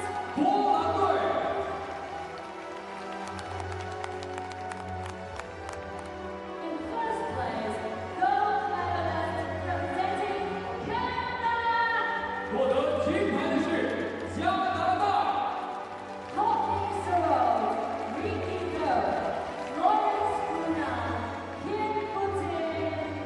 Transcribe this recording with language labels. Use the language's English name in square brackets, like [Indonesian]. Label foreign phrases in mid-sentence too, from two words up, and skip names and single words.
[Chinese] 波兰队。 [English] In first place, gold medalist representing Canada. [Chinese] 获得金牌的是加拿大。 [English] Courtney Sorrell, Ricky Doe, Lawrence Luna, Kim Putin.